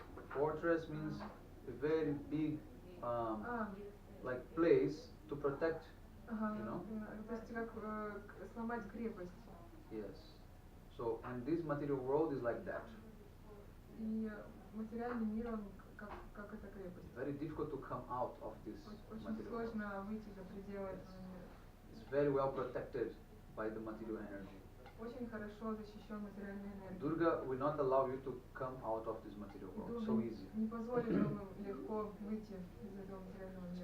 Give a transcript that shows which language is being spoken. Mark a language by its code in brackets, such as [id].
[en] Fortress means a very big, like place to protect. You know. [ru] То есть как сломать крепость. [en] Yes. So, and this material world is like that. [ru] И материальный мир, он как эта крепость. [en] Very difficult to come out of this [ru] Очень [en] material world. [ru] сложно выйти за пределы этого мира. [en] It's very well protected by the material energy. [ru] Очень хорошо защищен материальной энергией. [en] Durga will not allow you to come out of this material world so easy. [ru] Не позволит вам легко выйти из этого материального мира.